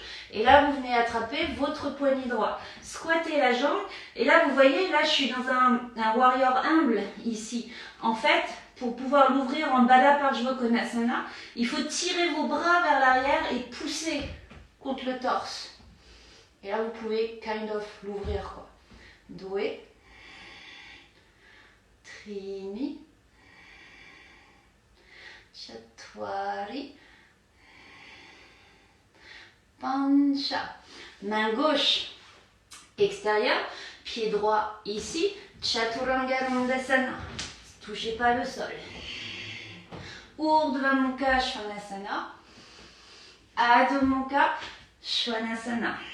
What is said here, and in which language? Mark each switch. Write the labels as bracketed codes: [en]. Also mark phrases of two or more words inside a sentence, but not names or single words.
[fr] Et là, vous venez attraper votre poignet droit. Squattez la jambe. Et là, vous voyez, là, je suis dans un warrior humble ici. En fait, pour pouvoir l'ouvrir en Baddha Parshva Konasana, il faut tirer vos bras vers l'arrière et pousser contre le torse. Et là, vous pouvez [en] kind of [fr] l'ouvrir, quoi. Doué. Trini. Chatwari. Pancha. Main gauche extérieure, pied droit ici, Chaturanga Dandasana. Touchez pas le sol. Urdhva Mukha Svanasana. Adho Mukha Svanasana.